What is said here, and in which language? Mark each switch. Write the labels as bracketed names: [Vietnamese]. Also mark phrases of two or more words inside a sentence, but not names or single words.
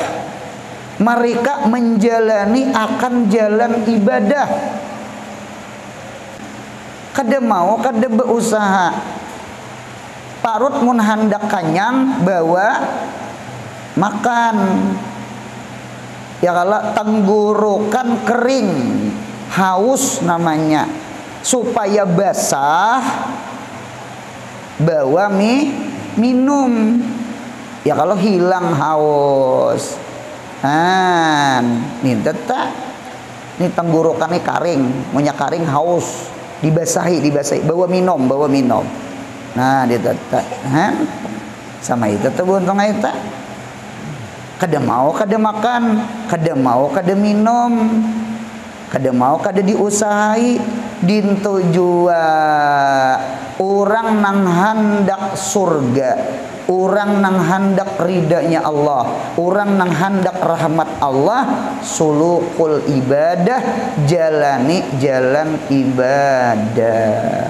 [Indonesian] Mereka menjalani akan jalan ibadah. [Banjar] Kada mau, kada berusaha. Parut mun hendak kanyang bawa makan. [Indonesian] Ya kalau tenggorokan kering, haus namanya. Supaya basah bawa minum. Ya kalau hilang haus. [Banjar] Nih tetap nih tenggorokannya karing, punya karing haus, dibasahi, bawa minum. [Indonesian] Nah, dia tetap sama itu tuh buntung itu. [Banjar] Kada mau kada makan, kada mau kada minum, kada mau kada diusahai. Dintu jua orang nang hendak surga orang nang hendak ridanya Allah, orang nang hendak rahmat Allah, [Arabic] سلوك العبادة, [Banjar] jalani jalan ibadah.